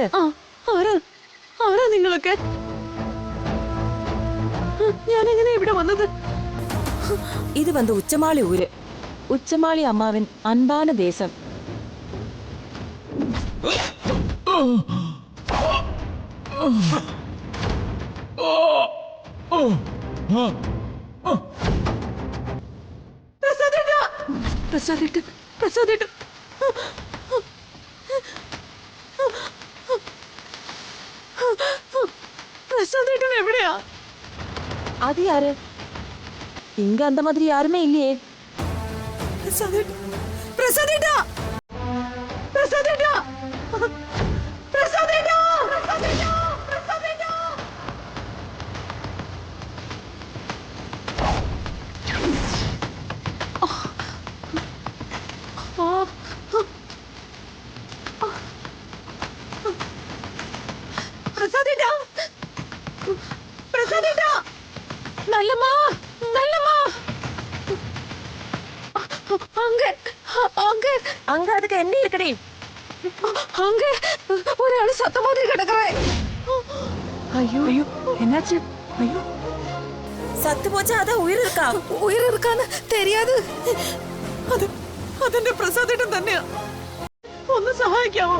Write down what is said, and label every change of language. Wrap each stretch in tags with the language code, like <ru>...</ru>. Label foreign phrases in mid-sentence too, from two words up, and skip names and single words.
<ml>ആരാ നിങ്ങളൊക്കെ? ഞാനെങ്ങനെ ഇവിടെ വന്നത്?</ml> <ta>இது வந்து உச்சமாளி ஊரு. உச்சமாளி அம்மாவின் அன்பான தேசம்.</ta> <ml>പ്രസാദേട്ടൻ പ്രസാദേട്ടൻ പ്രസാദേട്ടൻ എവിടെയാ?</ml> <ta>அது யாரு? இங்க அந்த மாதிரி யாருமே இல்லையே.</ta> <ml>പ്രസാദേട്ടൻ പ്രസാദേട്ടാ പ്രസാദേട്ടാ പ്രസാദേട്ടാ പ്രസാദേട്ടാ പ്രസാദേട്ടാ. പ്രസാദേട്ടാ പ്രസാദേട്ടാ. നല്ലമ്മാ നല്ലമ്മാ.</ml> <ta>அங்க அங்க அங்க அதுக்கு என்ன இருக்குடி? அங்க ஒரு ஆளு சத்த மாதிரி கிடக்குறேன். ஐயோ ஐயோ என்னாச்சு? ஐயோ சத்து போச்சா? அதான் உயிர் இருக்கா?</ta> <ml>ഉയർ എടുക്കാന്ന് தெரியாது. അത് അതെന്റെ പ്രസാദേട്ടൻ തന്നെയാ. ഒന്ന് സഹായിക്കാമോ?</ml>